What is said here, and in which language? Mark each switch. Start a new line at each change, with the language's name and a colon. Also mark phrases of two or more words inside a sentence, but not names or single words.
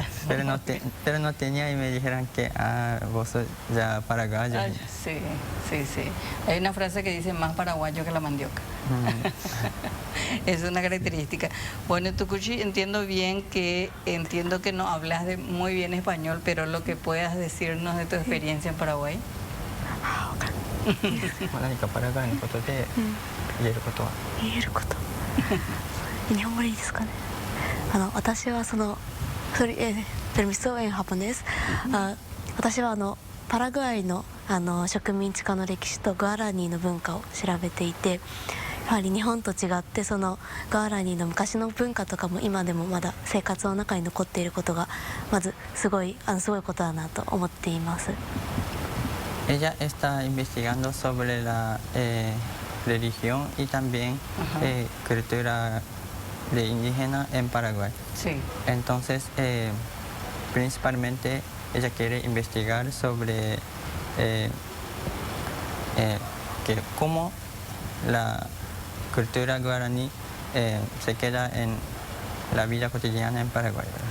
Spanish: pero no tenía y me dijeron que vos sos ya paraguayo. Ay, sí, sí, sí. Hay una frase que dice más paraguayo que la mandioca. Es una característica. Bueno, Tucuchi, entiendo que no hablas muy bien español, pero lo que puedas decirnos de tu experiencia en Paraguay.
Japanese: 何かパラグアイのことで言えることは言えること日本語でいいですかね私は
Spanish: permiso en japonés
Japanese: 私はパラグアイの植民地化の歴史とグアラニーの文化を調べていてやはり日本と違ってグアラニーの昔の文化とかも今でもまだ生活の中に残っていることがまずすごいことだなと思っています。
Spanish: Ella está investigando sobre la religión y también cultura de indígena en Paraguay. Sí. Entonces, principalmente ella quiere investigar sobre cómo la cultura guaraní se queda en la vida cotidiana en Paraguay, ¿verdad?